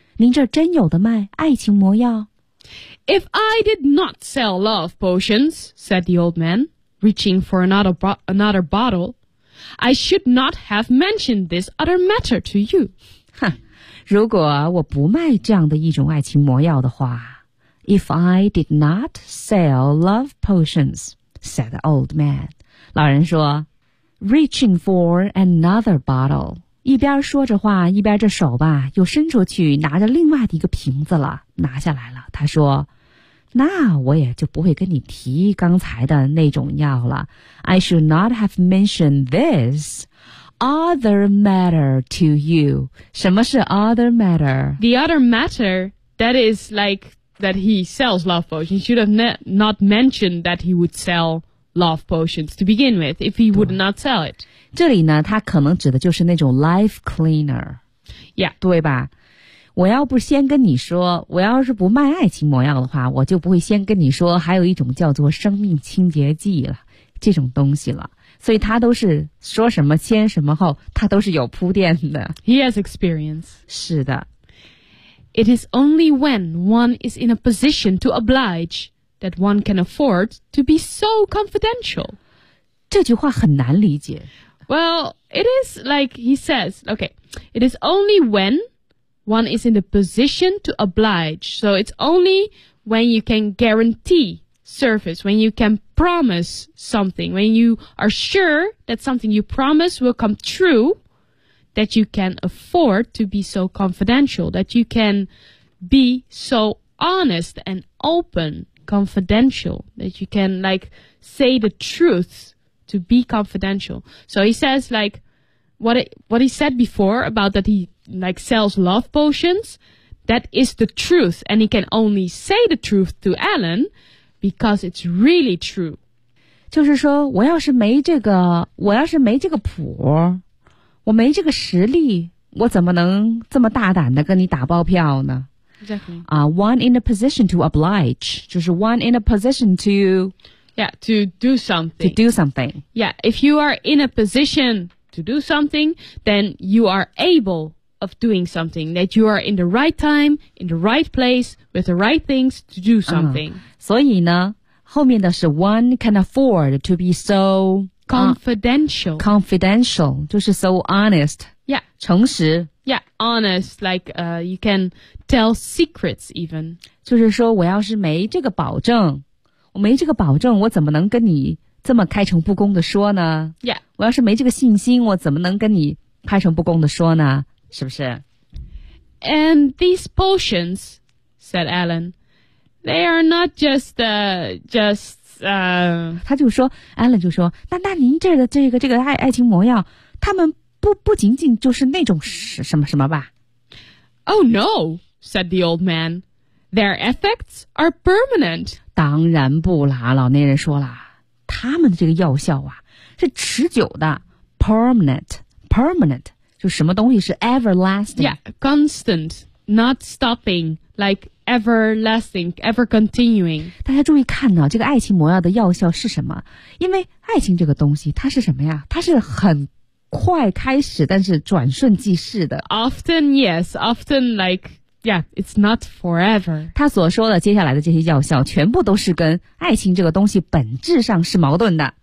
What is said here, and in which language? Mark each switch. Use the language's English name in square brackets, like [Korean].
[Chinese] 您这真有的卖爱情魔药? [English] If I did not sell love potions, said the old man, reaching for another bottle,I should not have mentioned this other matter to you. [Chinese] 如果我不卖这样的一种爱情魔药的话 [English] If I did not sell love potions, said the old man. [Chinese] 老人说 [English] Reaching for another bottle. [Chinese] 一边说着话一边着手吧又伸出去拿着另外的一个瓶子了拿下来了他说那我也就不会跟你提刚才的那种药了。 [English] I should not have mentioned this other matter to you. [Chinese] 什么是 [English] other matter? The other matter, that is like that he sells love potions. He should have not mentioned that he would sell love potions to begin with if he would not sell it. [Chinese] 这里呢他可能指的就是那种 [English] life cleaner. Yeah. [Chinese] 对吧我要不先跟你说我要是不卖爱情魔药的话我就不会先跟你说还有一种叫做生命清洁剂了这种东西了所以他都是说什么先什么后他都是有铺垫的 [English] He has experience [Chinese] 是的 [English] It is only when one is in a position to oblige that one can afford to be so confidential [Chinese] 这句话很难理解 [English] Well, it is like he says Okay, it is only whenOne is in the position to oblige. So it's only when you can guarantee service, when you can promise something, when you are sure that something you promise will come true, that you can afford to be so confidential, that you can be so honest and open, confidential, that you can like say the truth to be confidential. So he says like what he said before about that heLike sells love potions, that is the truth, and he can only say the truth to Alan because it's really true. [Chinese] 就是说，我要是没这个谱，我没这个实力，我怎么能这么大胆的跟你打包票呢？ [English] exactly. One in a position to oblige, [Chinese] 就是 [English] one in a position to Yeah, to do something. To do something. Yeah, if you are in a position to do something, then you are able of doing something. That you are in the right time, in the right place, with the right things to do something. [Chinese] 所以呢，后面的是 [English] one can afford to be so... Confidential. Confidential, [Chinese] 就是 [English] so honest. Yeah. [Chinese] 诚实。 [English] Yeah, honest, like, you can tell secrets even. [Chinese] 就是说我要是没这个保证，我没这个保证，我怎么能跟你这么开诚布公的说呢？ [English] Yeah. [Chinese] 我要是没这个信心，我怎么能跟你开诚布公的说呢？是不是？ [English] And these potions, said Alan, they are not just, just... [Chinese] 他就说， Alan 就说， 那您这的这个爱情魔药，他们不仅仅就是那种什么什么吧？ [English] Oh no, said the old man. Their effects are permanent. [Chinese] 当然不啦，老年人说了，他们的这个药效啊，是持久的， [English] permanent, permanent, [Chinese] 就什么东西是 [English] everlasting. Yeah, constant, not stopping, like everlasting, ever continuing. [Chinese] 大家注意看呢，这个爱情魔药的药效是什么？因为爱情这个东西，它是什么呀？它是很快开始，但是转瞬即逝的。 [English] Often, yes. Often, like, yeah, it's not forever. [Chinese] 他所说的接下来的这些药效全部都是跟爱情这个东西本质上是矛盾的。